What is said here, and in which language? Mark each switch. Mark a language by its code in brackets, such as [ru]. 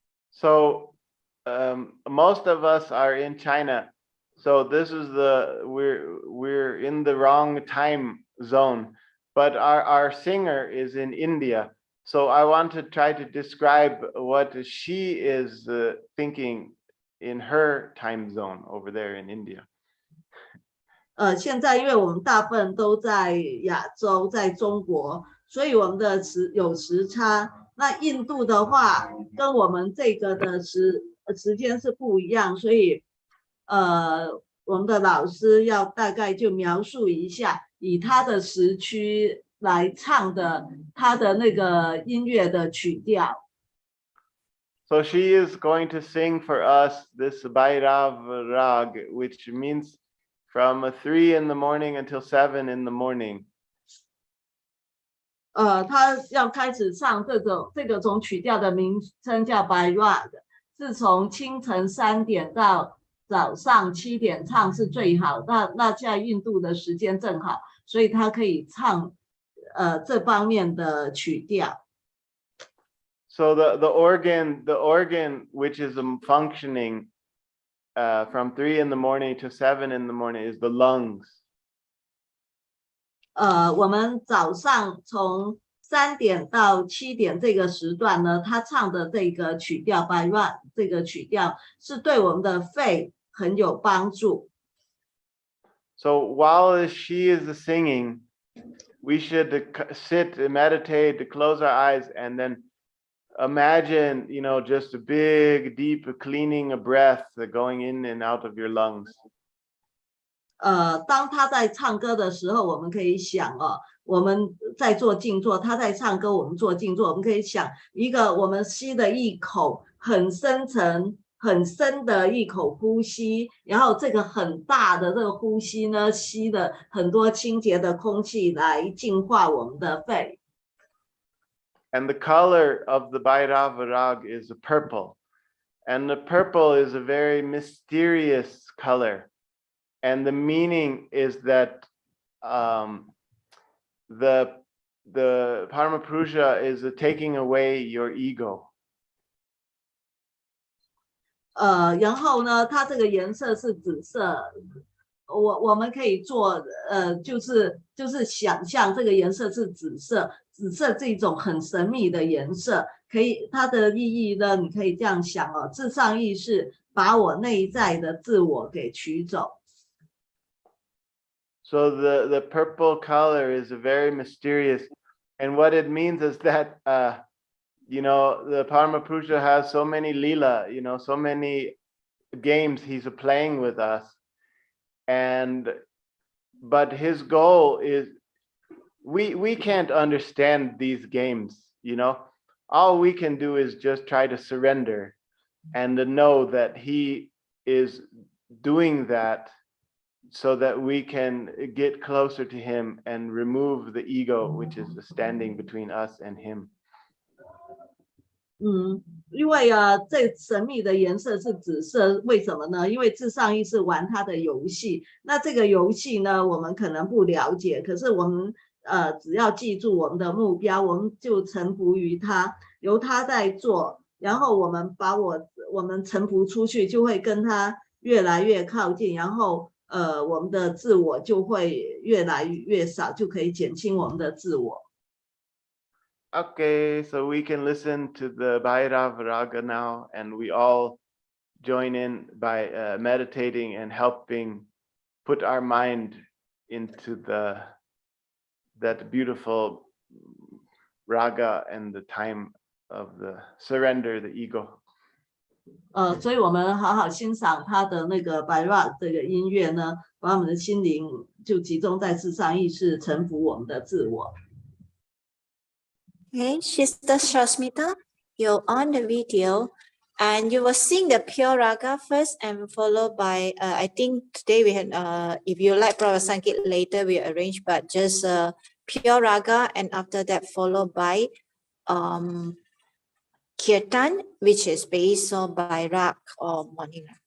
[en] So most of us are in China, so this is we're in the wrong time zone, but our singer is in India. So I want to try to describe what she is thinking in her time zone over there in India. [zh] 现在因为我们大部分都在亚洲，在中国，所以我们的有时差。那印度的话，跟我们这个的时间是不一样，所以我们的老师要大概就描述一下，以他的时区来唱的他的那个音乐的曲调。 [en] So she is going to sing for us this Vaedyaka Raga, which means from 3 in the morning until 7 in the morning. [zh] 他要开始唱这个种曲调的名称叫 Vaedyaka， 是从清晨3点到早上7点唱是最好。那现在印度的时间正好，所以他可以唱这方面的曲调。 [en] So the organ which is functioning from 3 in the morning to 7 in the morning is the lungs. [zh] 我们早上从3点到7点这个时段呢，他唱的这个曲调 Vaedyaka 这个曲调是对我们的肺很有帮助。 [en] So while she is singing, we should sit, meditate, close our eyes, and then imagine, just a big, deep cleaning breath going in and out of your lungs. [zh] 当他在唱歌的时候，我们可以想我们在做静坐，他在唱歌，我们做静坐，我们可以想一个我们吸的一口很深层很深的一口呼吸，然后这个很大的这个呼吸呢，吸了很多清洁的空气来净化我们的肺。 [en] And the color of the Bhairava Raga is purple. And the purple is a very mysterious color. And the meaning is that the Paramapurusha is taking away your ego. [zh] 然后呢，它这个颜色是紫色。我们可以做就是想象这个颜色是紫色，紫色这种很神秘的颜色，可以它的意义呢，你可以这样想哦，至上意识把我内在的自我给取走。 [en] So the purple color is very mysterious, and what it means is that you know, the Paramapurusha has so many lila, you know, so many games he's playing with us, but his goal is we can't understand these games, you know. All we can do is just try to surrender and to know that he is doing that so that we can get closer to him and remove the ego which is standing between us and him. [zh] 因为这神秘的颜色是紫色，为什么呢？因为至上意识玩他的游戏，那这个游戏呢，我们可能不了解，可是我们只要记住我们的目标，我们就臣服于他，由他在做，然后我们把我们臣服出去，就会跟他越来越靠近，然后我们的自我就会越来越少，就可以减轻我们的自我。 [en] Okay, so we can listen to the Bhairava Raga now, and we all join in by meditating and helping put our mind into that beautiful raga and the time of the surrender, the ego. [zh] 所以我们好好欣赏他的那个白 rock 这个音乐呢，把我们的心灵就集中在至上意识，臣服我们的自我。 [en] Okay, Sister Shasmita, you're on the video and you will sing the pure raga first and followed by, I think today we had, if you like Prabhupada Sankit later, we arrange, but just pure raga and after that followed by kirtan, which is based on by rag or morning.